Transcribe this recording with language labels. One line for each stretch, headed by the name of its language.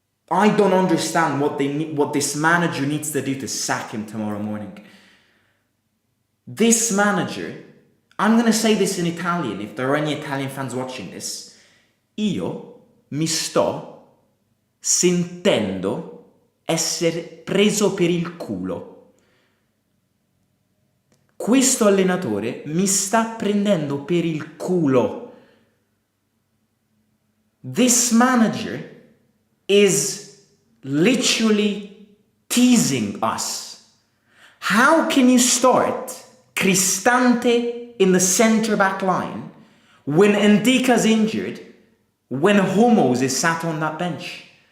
English: I don't understand what this manager needs to do to sack him tomorrow morning. This manager, I'm going to say this in Italian if there are any Italian fans watching this.
Italian: Io mi sto sentendo essere preso per il culo. Questo allenatore mi sta prendendo per il culo.
English: This manager is literally teasing us. How can you start Cristante in the centre-back line when Ndika's injured, when Hummels is sat on that bench?